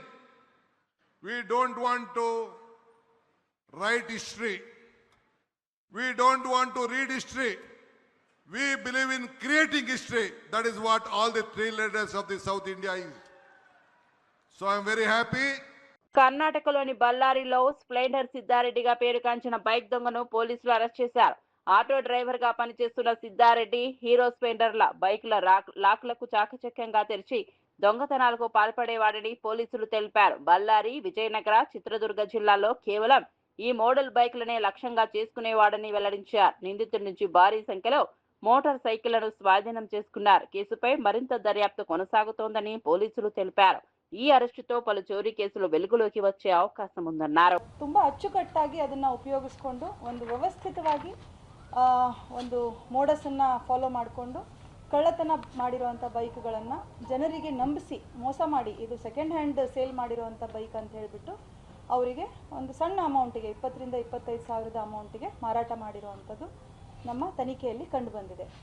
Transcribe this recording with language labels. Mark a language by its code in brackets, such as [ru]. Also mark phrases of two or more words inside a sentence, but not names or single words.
[en] We don't want to write history. We don't want to read history. We believe in creating history. That is what all the 3 leaders of the South India is. So I am very happy. [te] కర్ణాటకలోని బళ్ళారిలో స్ప్లెండర్ సిద్ధారెడ్డిగా పేరుగాంచిన బైక్ దొంగను పోలీసులు అరెస్ట్ చేశారు. ఆటో డ్రైవర్ గా పనిచేస్తున్న సిద్ధారెడ్డి హీరో స్ప్లెండర్ల బైకుల లాక్లకు చాకచక్యంగా తెరిచి దొంగతనాలకు పాల్పడేవాడని పోలీసులు తెలిపారు. బళ్ళారి, విజయనగర, చిత్రదుర్గ జిల్లాల్లో కేవలం ఈ మోడల్ బైకులనే లక్ష్యంగా చేసుకునేవాడని వెల్లడించారు. నిందితుడి నుంచి భారీ సంఖ్యలో మోటార్ సైకిళ్లను స్వాధీనం చేసుకున్నారు. కేసుపై మరింత దర్యాప్తు కొనసాగుతోందని పోలీసులు తెలిపారు. ఈ అరెస్ట్‌తో పలు చోరీ కేసులు వెలుగులోకి వచ్చే అవకాశం ఉందన్నారు. [kn] ತುಂಬಾ ಅಚ್ಚುಕಟ್ಟಾಗಿ ಅದನ್ನ ಉಪಯೋಗಿಸಿಕೊಂಡು ಒಂದು ವ್ಯವಸ್ಥಿತವಾಗಿ ಒಂದು ಮೋಡಸ್ ಅನ್ನ ಫಾಲೋ ಮಾಡಿಕೊಂಡು ಕಳ್ಳತನ ಮಾಡಿರುವಂತ ಬೈಕ್ಗಳನ್ನ ಜನರಿಗೆ ನಂಬಿಸಿ ಮೋಸ ಮಾಡಿ ಇದು [en] second hand sale [kn] ಮಾಡಿರುವಂತ ಬೈಕ್ ಅಂತ ಹೇಳಿಬಿಟ್ಟು ಅವರಿಗೆ ಒಂದು ಸಣ್ಣ ಅಮೌಂಟಿಗೆ 20 ರಿಂದ 25 ಸಾವಿರದ ಅಮೌಂಟಿಗೆ ಮಾರಾಟ ಮಾಡಿರುವಂತದ್ದು ನಮ್ಮ ತನಿಖೆಯಲ್ಲಿ ಕಂಡು ಬಂದಿದೆ.